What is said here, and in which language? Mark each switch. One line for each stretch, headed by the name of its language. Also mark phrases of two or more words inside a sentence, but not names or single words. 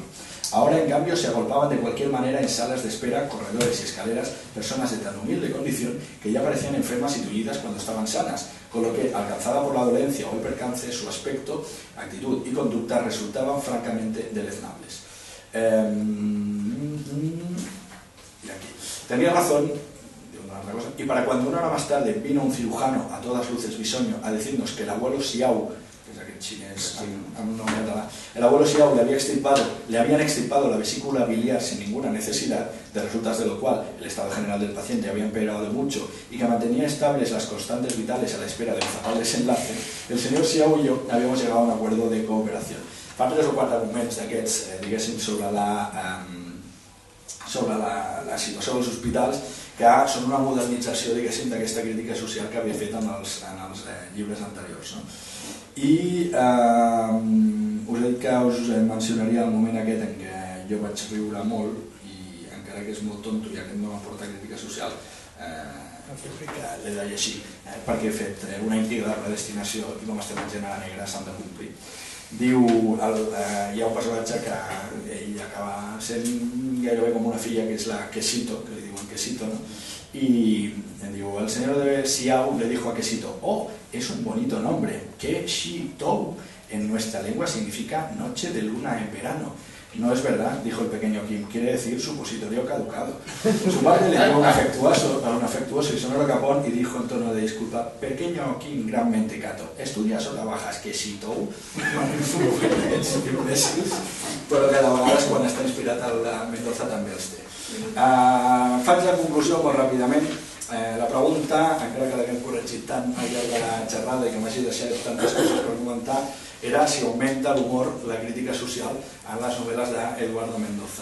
Spanish: Ahora, en cambio, se agolpaban de cualquier manera en salas de espera, corredores y escaleras, personas de tan humilde condición que ya parecían enfermas y tullidas cuando estaban sanas, con lo que, alcanzada por la dolencia o el percance, su aspecto, actitud y conducta resultaban francamente deleznables. Y aquí. Tenía razón, otra cosa, y para cuando una hora más tarde vino un cirujano a todas luces bisoño a decirnos que el abuelo Xiao, que es aquel chinés
Catalan: amb un nom català,
Spanish: el abuelo Xiao le habían extirpado la vesícula biliar sin ninguna necesidad, de resultas de lo cual el estado general del paciente había empeorado de mucho y que mantenía estables las constantes vitales a la espera del fatal desenlace, el señor Xiao y yo habíamos llegado a un acuerdo de cooperación.
Catalan: Fa 3 o 4 moments d'aquests, diguéssim, sobre la situació dels hospitals, que són una modernització, diguéssim, d'aquesta crítica social que havia fet en els llibres anteriors. I us he dit que us mencionaria el moment aquest en què jo vaig riure molt, i encara que és molt tonto i aquest no m'aporta crítica social, l'he de llegir, perquè he fet una íntegra predestinació i com estem en gènere negre s'han de complir. Diu, hi ha un personatge que ell acaba sent gairebé com una filla, que és la Quesito, que li diuen Quesito, no?
Spanish: Y digo, el señor de Xiao le dijo a Quesito, oh, es un bonito nombre, Quesito, en nuestra lengua significa noche de luna en verano. No es verdad, dijo el pequeño Kim, quiere decir supositorio caducado. Su padre le dio un afectuoso y sonoro capón y dijo en tono de disculpa, pequeño Kim, gran mentecato, ¿estudias o trabajas Quesito?
Catalan: Però que de vegades quan està inspirat el Mendoza també els té. Faig la conclusió molt ràpidament. La pregunta, encara que l'haguem corregit tant al llarg de la xerrada i que m'hagi deixat tantes coses per comentar, era si augmenta l'humor, la crítica social en les novel·les d'Eduardo Mendoza.